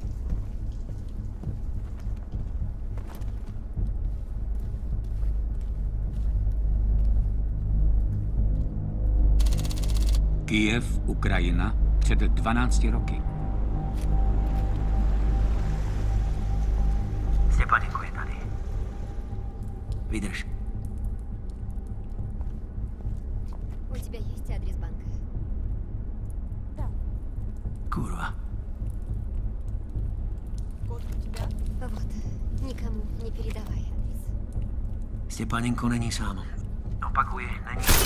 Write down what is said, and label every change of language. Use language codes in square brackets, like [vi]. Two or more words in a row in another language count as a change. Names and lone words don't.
[cs] Kyjev, Ukrajina, před 12 roky. Stěpanenko je tady. Vydrž. [ru] У тебя есть адрес банка? Да. [cs] Kurva. [ru] Код у тебя? Вот. Никому не передавай адрес. [cs] Stěpanenko není sám. Opakuji, není.